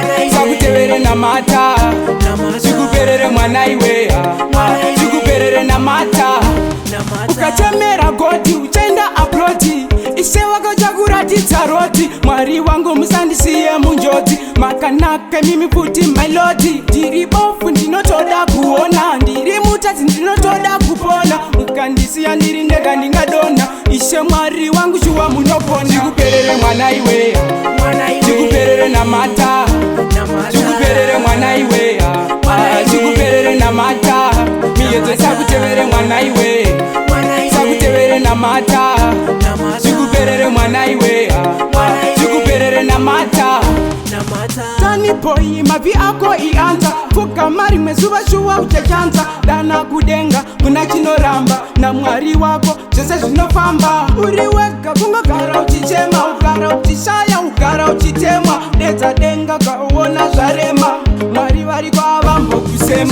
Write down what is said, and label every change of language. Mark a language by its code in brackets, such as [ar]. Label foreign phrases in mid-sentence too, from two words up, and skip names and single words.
[sn] Sakutevere namata. Chikuperere mwana iwe. Ah, chikuperere namata. Ukachemera goti, uchaenda abroti. Ishe wako chakuratidza roti. Mwari wangu musandisiye munjodzi. Makanaka mimi futi [en] my lord. [sn] Ndiri bofu ndinotoda kuona. Ndiri mutadzi ndinotoda kupona. Mukandisiya ndiri ndega ndingadonha. Ishe Mwari wangu shuwa munokona. Chikuperere mwana iwe. Mwana iwe. Chikuperere na mata. Na mata. Chikuperere mwana iwe. Mwana Ah, iwe. chikuperere na mata. Miyedzo Na mata. sakutevere mwana iwe. Mwana iwe. Sakutevere na mata. Na mata. Chikuperere mwana iwe. Mwana iwe. Chikuperere na mata. Na mata. Tani boy, mavi ako ianza. Fuka mari mwezuva shuwa uchachanza. Dana kudenga, kuna chinoramba. naMwari wako zvese zvinofamba. Uri wega kungogara uchichema, ugara uchishaya, ugara uchitemwa. Dedza denga kauona zvarema. Mwari vari kwavambokusema.